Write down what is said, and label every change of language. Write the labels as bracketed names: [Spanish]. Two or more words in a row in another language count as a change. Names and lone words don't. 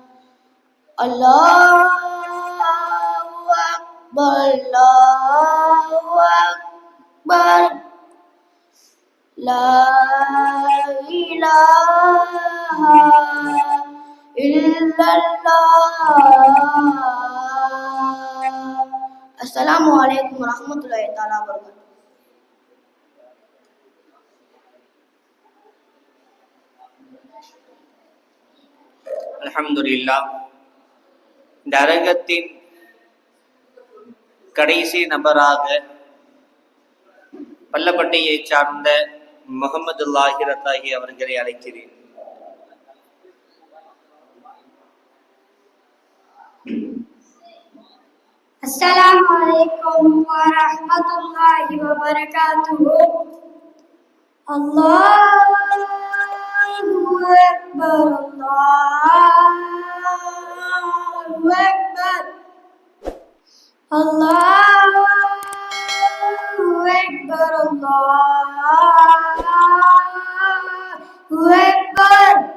[Arabic] الله أكبر، الله أكبر. لا إله إلا الله. السلام عليكم ورحمة الله تعالى وبركاته. அல்ஹம்துலில்லாஹ். [Tamil] இந்த அரங்கத்தின் கடைசி நபராக பள்ளப்பட்டியை சார்ந்த முகமது லாஹிர் அத்தாஹி அவர்களை அழைக்கிறேன். [Arabic] السلام عليكم ورحمة الله وبركاته. الله أكبر، الله أكبر، الله أكبر، الله أكبر.